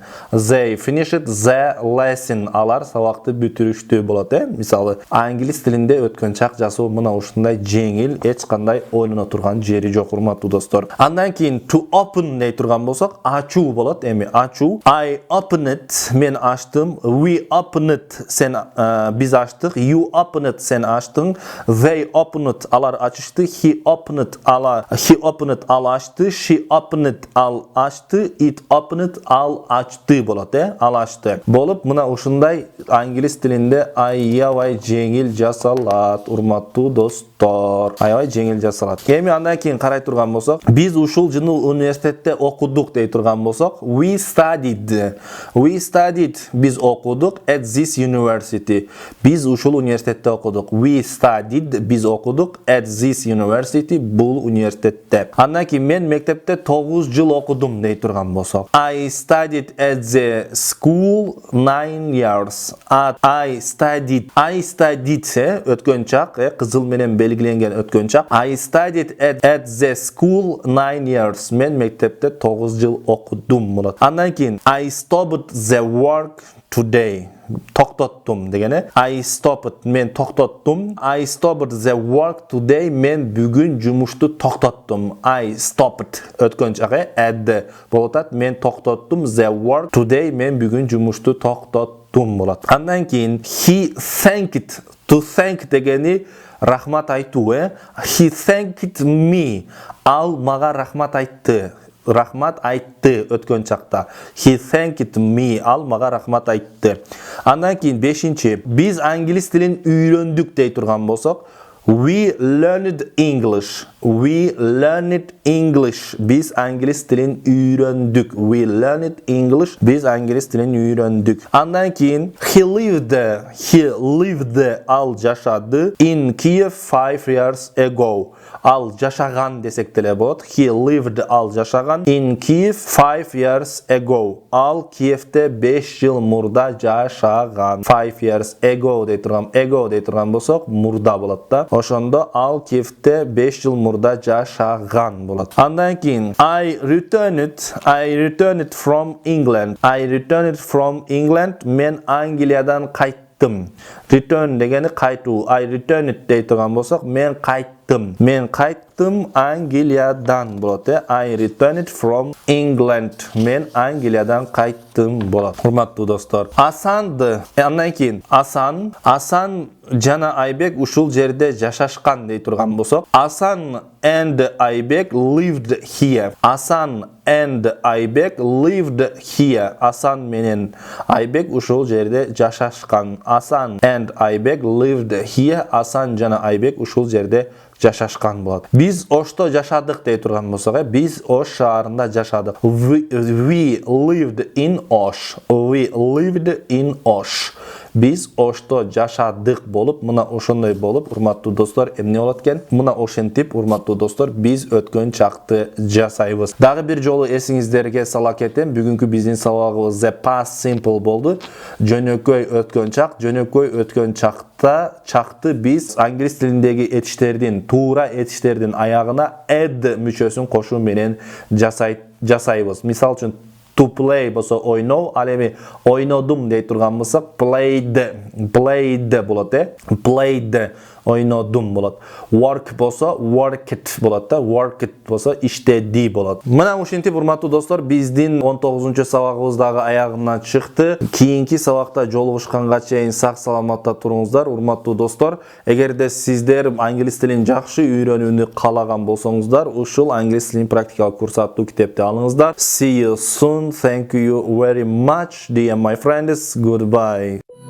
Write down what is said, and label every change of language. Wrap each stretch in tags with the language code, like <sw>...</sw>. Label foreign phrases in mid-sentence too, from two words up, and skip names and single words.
<en>They finished the lesson.</en> <ky>Алар сабакты бүтүрүштү болот, Мисалы, англис тилинде өткөн чак жасоо мына ушундай жеңил, эч кандай ойлоно турган жери жок, урматтуу достор. Андан кийин</ky> <en>to open</en> <ky>дей турган болсок, ачуу болот. Эми ачуу.</ky> <en>I open it,</en> <ky>мен ачтым.</ky> <en>We open it,</en> <ky>сен биз ачтык.</ky> <en>You open it,</en> <ky>сен ачтың.</ky> <en>They open it,</en> <ky>алар ачышты.</ky> <en>He open it,</en> <ky>ал ачты.</ky> <en>She open it,</en> <ky>ал ачты.</ky> <en>It open it,</en> <ky>ал ачты болот, ал ачты. Болуп, мына ушундай англис тилинде аябай жеңил жасалат, урматтуу достор. Аябай жеңил жасалат. Эми андан кийин карай турган болсок, биз ушул жылы университетте окудук дей турган болсок,</ky> <en>we studied,</en> <ky>биз окудук</ky> <en>at this university.</en> <ky>Биз ушул университетте окудук.</ky> <en>We studied,</en> <ky>биз окудук</ky> <en>at this university,</en> <ky>бул университетте. Андан кийин мен мектепте 9 жыл окудум дей турган болсок,</ky> <en>I studied at the school 9 years. I studied</en> <ky>өткөн чак, кызыл менен белгиленген өткөн чак.</ky> <en>I studied at the school 9 years.</en> <ky>Мен мектепте 9 жыл окудум болот. Андан кийин</ky> <en>I stopped the work today.</en> <ky>Токтоттум дегени.</ky> <en>I stopped,</en> <ky>мен токтоттум.</ky> <en>I stopped the work today.</en> <ky>Мен бүгүн жумушту токтоттум.</ky> <en>I stopped</en> <ky>өткөн чагы at болот. Мен токтоттум</ky> <en>the work today.</en> <ky>Мен бүгүн жумушту токтоттум болот. Андан кийин</ky> <en>he thanked. To thank</en> <ky>дегени рахмат айтуу,</ky> <en>He thanked me.</en> <ky>Ал мага рахмат айтты. Рахмат айтты өткөн чакта.</ky> <en>He thanked me.</en> <ky>Ал мага рахмат айтты. Андан кийин 5-чи, биз англис тилин үйрөндүк дей турган болсок,</ky> <en>we learned English. We learned English.</en> <ky>Биз англис тилин үйрөндүк.</ky> <en>We learned English.</en> <ky>Биз англис тилин үйрөндүк. Андан кийин</ky> <en>he lived,</en> <ky>ал жашады</ky> <en>in Kiev 5 years ago.</en> <ky>Ал жашаган десек деле болот.</ky> <en>He lived,</en> <ky>ал жашаган</ky> <en>in Kiev 5 years ago.</en> <ky>Ал Киевте 5 жыл мурда жашаган.</ky> <en>5 years ago</en> <ky>дей турган болсок, мурда болот да. Ошондо ал Киевте 5 жыл мурда жашаган болот. Андан кийин</ky> <en>I returned from England.</en> <ky>Мен Англиядан кайттым. Return дегени кайтуу.</ky> <en>I returned</en> <ky>дей турган болсок, мен кайттым. Англиядан болот.</ky> <en>I returned from England.</en> <ky>Мен Англиядан кайттым болот. Урматтуу достор. Асанды. Андан кийин Асан жана Айбек ушул жерде жашашкан дей турган болсок,</ky> <en>Асан and Айбек lived here. Асан and Айбек lived here.</en> <ky>Асан менен Айбек ушул жерде жашашкан.</ky> <en>Асан and Айбек lived here.</en> <ky>Асан жана Айбек ушул жерде жашашкан болот. Биз Ошто жашадык дей турган болсок, биз Ош шаарында жашадык.</ky> <en>We lived in Osh.</en> <ky>Биз Ошто жашадык болуп, мына ошондой болуп, урматтуу достор, эмне болот экен? Мына ошентип, урматтуу достор, биз өткөн чакты жасайбыз. Дагы бир жолу эсиңиздерге сала кетем, бүгүнкү биздин сабагыбыз</ky> <en>the past simple</en> <ky>болду. Жөнөкөй өткөн чакты биз англис тилиндеги этиштердин, туура этиштердин аягына add мүчөсүн кошуу менен жасайбыз. Мисал үчүн</ky> <en>to play</en> <ky>болсо ойноо, ал эми ойнодум дей турган болсок played болот. Played ойнодум болот. Work болсо worked болот да. Worked болсо иштеди болот. Мына ушинтип урматтуу достор, биздин 19-чу сабагыбыз дагы аягына чыкты. Кийинки сабакта жолугушканга чейин сак саламатта туруңуздар, урматтуу достор. Эгерде сиздер англис тилин жакшы үйрөнүүнү каалаган болсоңуздар, ушул англис тилин практикалык курс аттуу китепти алыңыздар.</ky> <en>See you soon. Thank you very much, dear my friends. Goodbye.</en>